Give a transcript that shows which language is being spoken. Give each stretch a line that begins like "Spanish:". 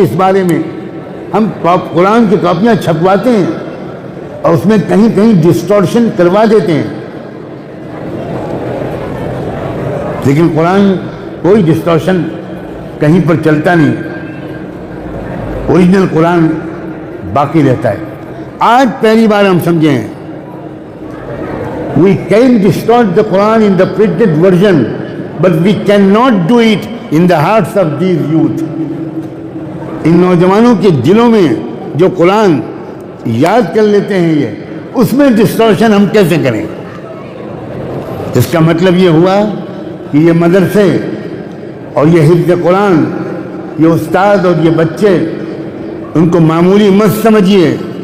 Urdu: اس بارے میں ہم قرآن کی کاپیاں چھپواتے ہیں اور اس میں کہیں کہیں ڈسٹورشن کروا دیتے ہیں، لیکن قرآن کوئی ڈسٹورشن کہیں پر چلتا نہیں. اوریجنل قرآن باقی رہتا ہے. آج پہلی بار ہم سمجھے ہیں
English: we can distort the Quran in the printed version, but we cannot do it in the hearts of these youth.
Urdu: ان نوجوانوں کے دلوں میں جو قرآن یاد کر لیتے ہیں یہ، اس میں ڈسٹورشن ہم کیسے کریں؟ اس کا مطلب یہ ہوا کہ یہ مدرسے اور یہ حفظ قرآن، یہ استاد اور یہ بچے، ان کو معمولی مت سمجھیے.